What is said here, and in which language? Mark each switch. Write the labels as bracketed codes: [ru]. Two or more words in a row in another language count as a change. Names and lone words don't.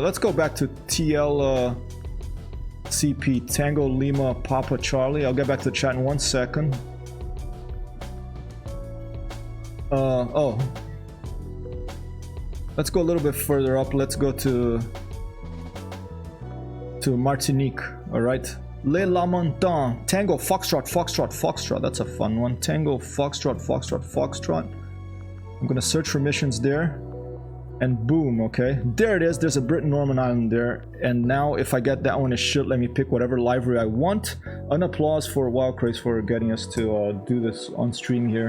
[en] Let's go back to TL CP Tango Lima Papa Charlie. I'll get back to the chat in 1 second. Oh. Let's go a little bit further up. Let's go to Martinique. All right. Le Lamentin. Tango Foxtrot. That's a fun one. Tango Foxtrot. I'm gonna search for missions there. And boom, okay. There it is. There's a Britain Northern Ireland there. And now if I get that one, it should let me pick whatever livery I want. An applause for Wildcraze for getting us to do this on stream here.